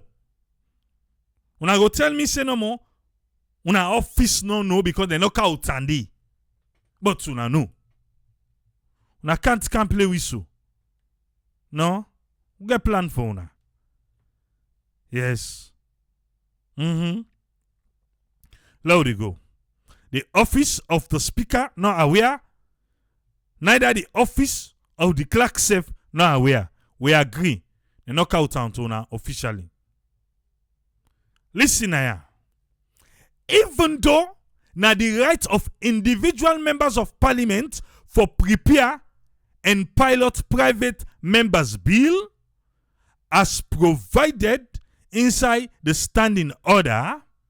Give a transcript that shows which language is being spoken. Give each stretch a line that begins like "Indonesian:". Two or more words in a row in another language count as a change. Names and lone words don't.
Nigerian Pidgin: Una go tell me say no more. Una office no know because they no count and they. But una know. Una can't play with so. No? We get plan for una. Yes. Let we go. The office of the speaker not aware. Neither the office of the clerk self not aware. We agree. They knock out on una officially. Listen here. Even though na the right of individual members of parliament for prepare and pilot private members bill as provided inside the standing order.